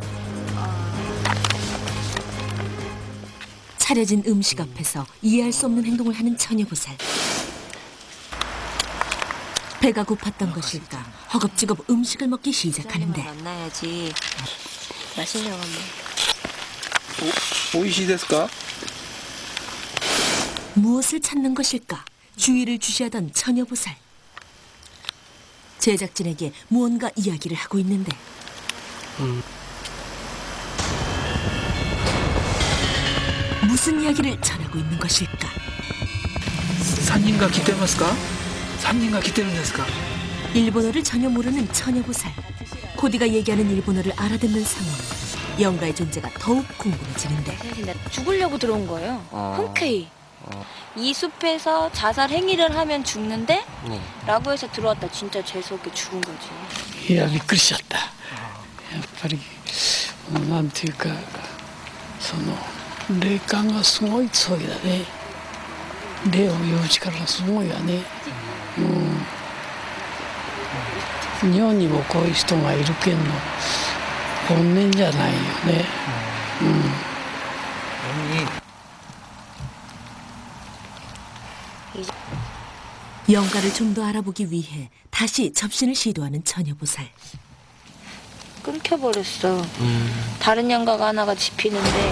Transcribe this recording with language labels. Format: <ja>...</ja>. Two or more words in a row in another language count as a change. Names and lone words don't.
<ko>차려진 음식 앞에서 이해할 수 없는 행동을 하는 처녀보살. 배가 고팠던 것일까 허겁지겁 음식을 먹기 시작하는데 만나야지. 맛있냐고 한번.</ko> <ja>美味しいですか?</ja> <ko>무엇을 찾는 것일까? 주의를 주시하던 처녀보살. 제작진에게 무언가 이야기를 하고 있는데 무슨 이야기를 전하고 있는 것일까?</ko> <ja>3 人が来てますか? 3人が来てるんですか?</ja> <ko>일본어를 전혀 모르는 처녀보살. 코디가 얘기하는 일본어를 알아듣는 상황. 영가의 존재가 더욱 궁금해지는데 죽으려고 들어온 거예요. 흔쾌히. 이 숲에서 자살 행위를 하면 죽는데? 라고 해서 들어왔다. 진짜 재수없게 죽은 거지.</ko> <ja>いやびっくりしちゃった。やっぱりなんていうかその霊感がすごい強いだね。霊を呼ぶ力がすごいわね。日本にもこういう人がいるけんの本音じゃないよね。</ja> <ko>영가를 좀 더 알아보기 위해 다시 접신을 시도하는 처녀보살. 끊겨버렸어. 다른 영가가 하나가 집히는데</ko>